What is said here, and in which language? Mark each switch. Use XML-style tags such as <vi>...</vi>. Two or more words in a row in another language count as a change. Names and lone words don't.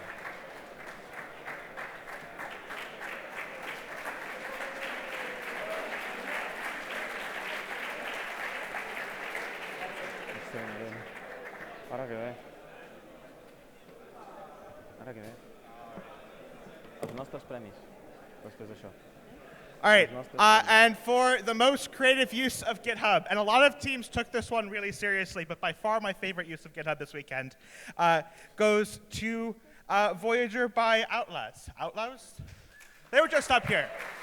<ca>Ara que ve. Ara que ve. Els nostres premis, després d'això.</ca> <en>All right, and for the most creative use of GitHub, and a lot of teams took this one really seriously, but by far my favorite use of GitHub this weekend, goes to Voyager by Outlaws. Outlaws? They were just up here.</en>